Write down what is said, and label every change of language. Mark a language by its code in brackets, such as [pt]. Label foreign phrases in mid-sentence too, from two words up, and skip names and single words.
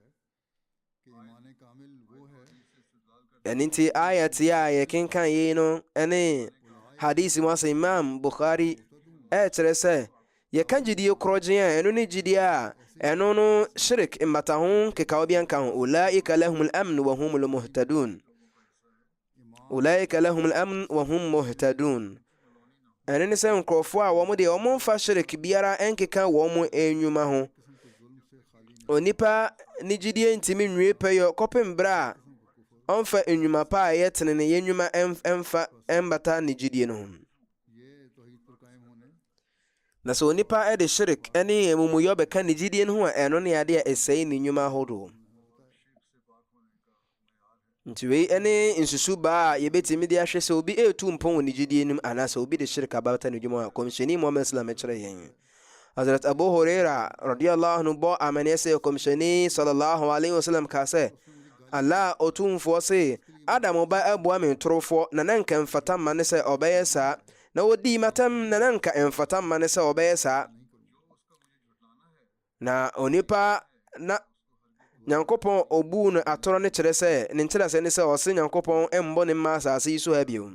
[ak] ɛno nti ayat a yɛkenkan yei no ɛne hadisi mu asɛ Imam Bukhari ɛkyerɛ sɛ yɛka gyidie korɔgyen a ɛno ne gyidie a ɛno no shirik mmata ho kekaw bi anka ho. [ar] أولئك لهم الأمن وهم المهتدون. أولئك لهم الأمن وهم مهتدون. [ak] ɛno ne sɛ nkurɔfoɔ a wɔn deɛ wɔn mfa shirik biara ɛnkeka wɔn nnwuma ho. onipa ne gyidie ntimi nwie pɛyɛ kɔpem berɛ a ɔmfa nnwuma pa a ɛyɛ tene ne yɛnnwuma ɛmfa ɛmbata ne gyidie no ho. na sɛ onipa ɛde shirik ɛne amumuyɔ bɛka ne gyidie no ho a ɛno ne ade a ɛsɛe ne nnwuma ahodoɔ. nti wei ɛne nsusu baa a yɛbɛtumi de ahwɛ sɛ obi ɛtu mpɔn wɔ ne gyidie no mu anaasɛ obi de shirik abata ne dwuma a kɔmhyɛni Muhammad sallam ɛkyerɛ yɛn. Hazrat Abu Huraira [ar] رضي الله عنه [ak] bɔ amanneɛ sɛ kɔmhyɛni [ar] صلى الله عليه وسلم [ak] kaa sɛ Allah otumfoɔ se Adam ba aboa me torofoɔ na nanka mfata ma ne sɛ ɔbɛyɛ saa na wodi matam na nanka mfata ma ne sɛ ɔbɛyɛ saa. na onipa na nyankopɔn obu no atoro ne kyerɛ sɛ ne nkyerɛ sɛ ne sɛ ɔse nyankopɔn ɛmbɔ ne mma asase yi so ha bio.